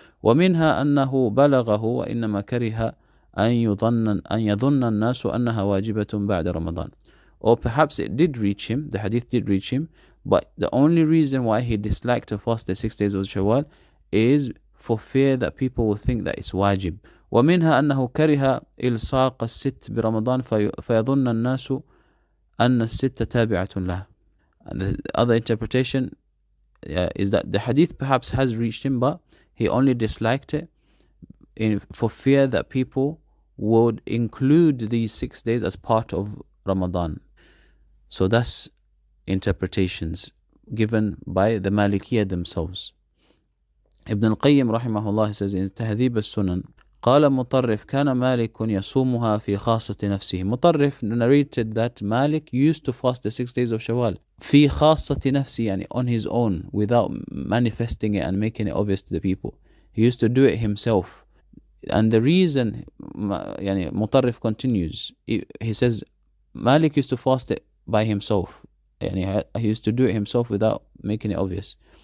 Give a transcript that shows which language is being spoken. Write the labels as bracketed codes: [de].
[ar] وَمِنْهَا أَنَّهُ بَلَغَهُ وَإِنَّمَا كَرِهَ أَنْ يَظُنَّ النَّاسُ أَنَّهَا وَاجِبَةٌ بَعْدَ رَمَضَانَ. [en] Or perhaps it did reach him, the hadith did reach him, but the only reason why he disliked to fast the 6 days of Shawwal is for fear that people will think that it's wajib. [ar] ومنها أنه كره إلصاق الست برمضان فيظن الناس أن الست تابعة له. [en] And the other interpretation is that the hadith perhaps has reached him, but he only disliked it for fear that people would include these 6 days as part of Ramadan. So that's interpretations given by the Malikiyah themselves. Ibn al-Qayyim rahimahullah says in Tahdhib al-Sunan, [ar] قال مطرف كان مالك يصومها في خاصة نفسه. [en] Mutarrif narrated that Malik used to fast the 6 days of Shawwal [ar] في خاصة نفسه, [en] يعني on his own, without manifesting it and making it obvious to the people. He used to do it himself. And the reason, يعني Mutarrif continues, he says Malik used to fast it by himself, يعني he used to do it himself without making it obvious.